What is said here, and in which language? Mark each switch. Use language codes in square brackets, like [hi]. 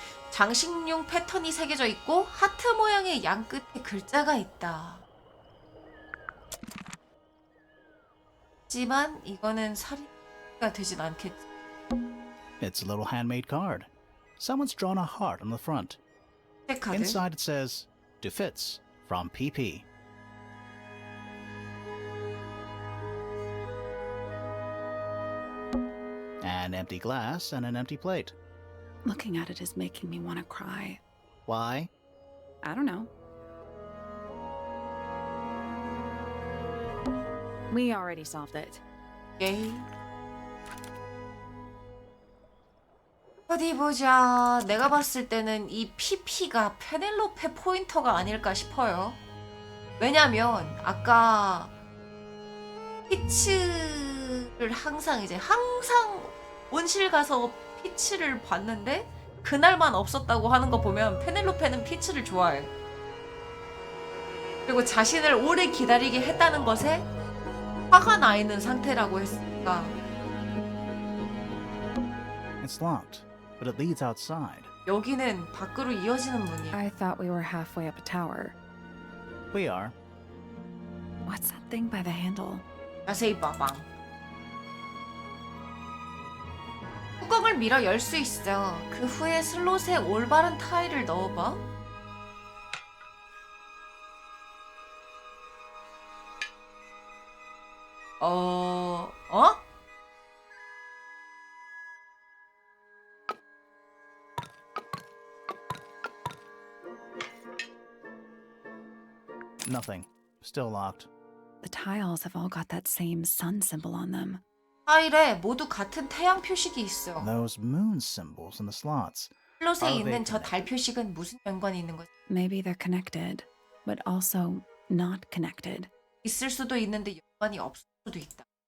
[ko] 장식용 패턴이 새겨져 있고 하트 모양의 양 끝에 글자가 있다. 하겠지만 이거는 살인가 되진 않겠지. [en] It's a little handmade card. Someone's drawn a heart on the front. [ko] 카드. [en] Inside it says, "To Fitz from PP." An empty glass and an empty plate. Looking at it is making me want to cry. Why? I don't know. We already solved it. [ko] 오케이. 어디 보자. 내가 봤을 때는 이 PP가 페넬로페 포인터가 아닐까 싶어요. 왜냐면 아까 피츠를 항상 온실 가서 피츠를 봤는데 그날만 없었다고 하는 거 보면 페넬로페는 피츠를 좋아해. 그리고 자신을 오래 기다리게 했다는 것에 화가 나 있는 상태라고 했으니까. [en] It's locked, but it leads outside. [ko] 여기는 밖으로 이어지는 문이야. [en] I thought we were halfway up a tower. We are. What's that thing by the handle? [ko] 자세히 봐봐. 뚜껑을 밀어 열 수 있어. 그 후에 슬롯에 올바른 타일을 넣어봐. 어? [en] Nothing. Still locked. The tiles have all got that same sun symbol on them. [ko] 타일에 모두 같은 태양 표식이 있어. [en] Those moon symbols in the slots. [ko] 슬롯에 [en] Are they [ko] 있는 저 달 표식은 무슨 연관이 있는 거지? [en] Maybe they're connected, but also not connected. [ko] 있을 수도 있는데 연관이 없을 수도 있다.